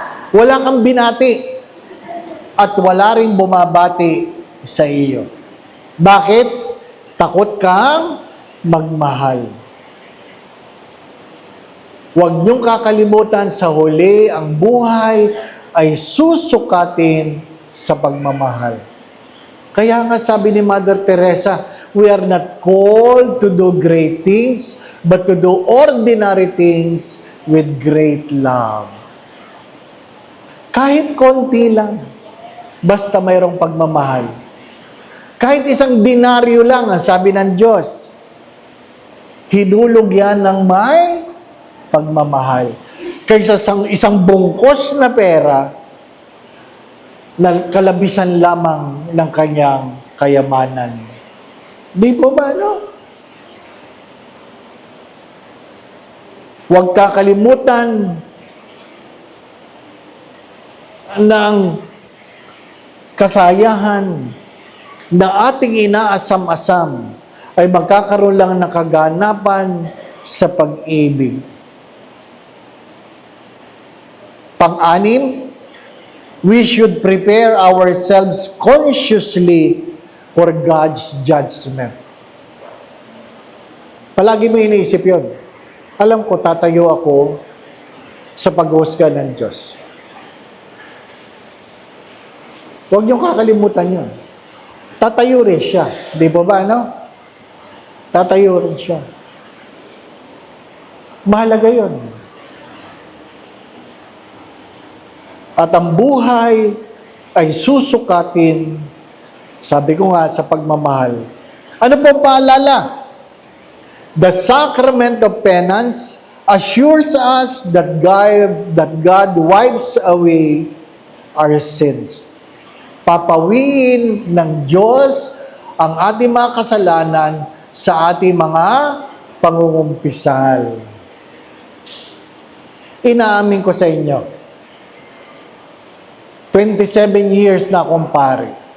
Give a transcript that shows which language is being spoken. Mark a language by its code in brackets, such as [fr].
[tl] Wala kang binati. At wala rin bumabati sa iyo. Bakit? Takot kang magmahal. Huwag niyong kakalimutan sa huli, ang buhay ay susukatin sa pagmamahal. Kaya nga sabi ni [en] Mother Teresa, we are not called to do great things, but to do ordinary things with great love. [tl] Kahit konti lang, basta mayroong pagmamahal. Kahit isang dinaryo lang, ang sabi ng Diyos, hinulog yan ng may pagmamahal. Kaysa isang bungkos na pera na kalabisan lamang ng kanyang kayamanan. Di po ba, no? Huwag kakalimutan ng kasayahan na ating inaasam-asam ay magkakaroon lang ng kaganapan sa pag-ibig. Pang-anim, [en] we should prepare ourselves consciously for God's judgment. [tl] Palagi mo iniisip yun. Alam ko, tatayo ako sa paghusga ng Diyos. Huwag niyong kakalimutan yun. Tatayo rin siya. Di ba ba, no? Tatayo rin siya. Mahalaga yun. At ang buhay ay susukatin, sabi ko nga, sa pagmamahal. Ano po paalala? [en] The sacrament of penance assures us that God wipes away our sins. [tl] Papawiin ng Diyos ang ating mga kasalanan sa ating mga pangungumpisal. Inaamin ko sa inyo, 27 years na akong pare.